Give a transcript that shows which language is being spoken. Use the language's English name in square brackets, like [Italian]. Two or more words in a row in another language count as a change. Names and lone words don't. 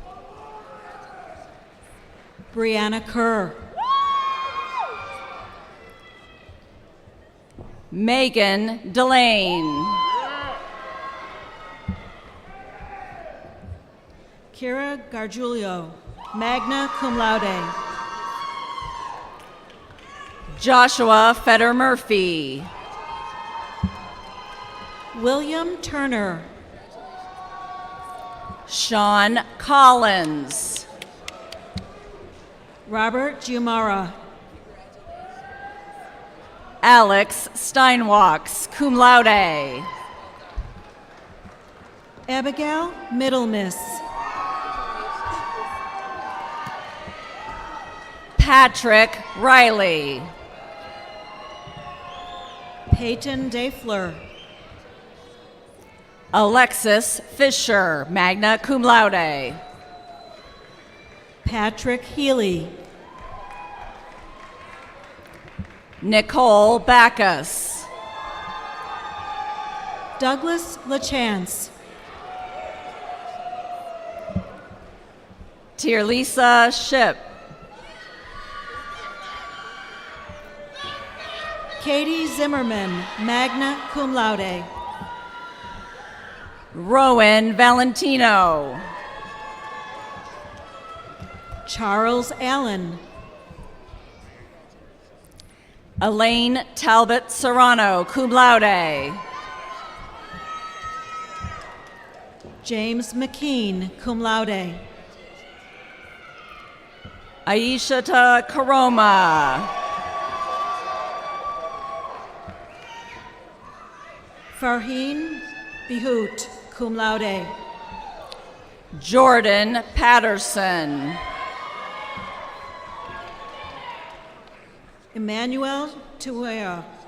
[English] Brianna Kerr. Megan Delane. Kira Gargiulio, [Latin] magna cum laude. [English] Joshua Feder Murphy. William Turner. Sean Collins. Robert Giumara. Alex Steinwalks, [Latin] cum laude. [English] Abigail Middlemiss. Patrick Riley. Peyton Dayfleur. Alexis Fisher, [Latin] magna cum laude. [English] Patrick Healy. Nicole Backus. Douglas LaChance. Tierlisa Ship. Katie Zimmerman, [Latin] magna cum laude. [English] Rowan Valentino. Charles Allen. Elaine Talbot Serrano, [Latin] cum laude. [English] James McKean, [Latin] cum laude. [English] Aishata Karoma. Farheen Bihout, [Latin] cum laude. [English] Jordan Patterson. Emmanuel Tuea.